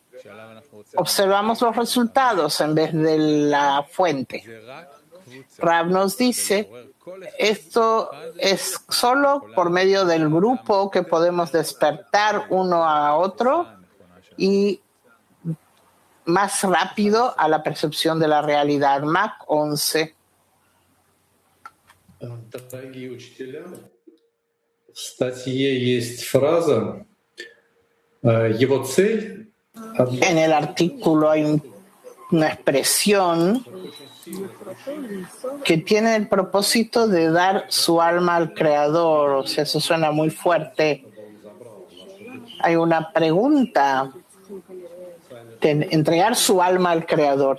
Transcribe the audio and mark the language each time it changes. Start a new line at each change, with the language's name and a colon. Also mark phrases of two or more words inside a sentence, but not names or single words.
Spanish: Observamos los resultados en vez de la fuente. Rav nos dice esto es solo por medio del grupo que podemos despertar uno a otro y más rápido a la percepción de la realidad. Mac 11.
Russian: Дорогие учителя, в статье есть фраза «Его цель».
Spanish: En el artículo hay una expresión que tiene el propósito de dar su alma al Creador. O sea, eso suena muy fuerte. Hay una pregunta. Entregar su alma al Creador.